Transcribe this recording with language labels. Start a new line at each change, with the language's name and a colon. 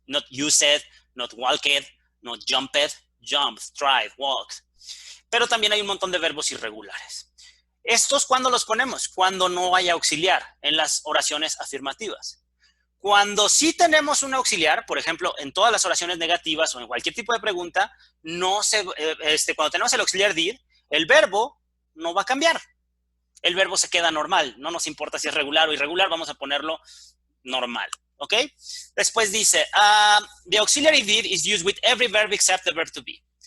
English: Not used, not walked, not jumped, jumped, tried, walked.
Spanish: Pero también hay un montón de verbos irregulares. ¿Estos cuándo los ponemos? Cuando no hay auxiliar en las oraciones afirmativas. Cuando sí tenemos un auxiliar, por ejemplo, en todas las oraciones negativas o en cualquier tipo de pregunta, cuando tenemos el auxiliar did, el verbo no va a cambiar. El verbo se queda normal. No nos importa si es regular o irregular, vamos a ponerlo normal. ¿Ok? Después dice,
English: the auxiliary did is used with every verb except the verb to be.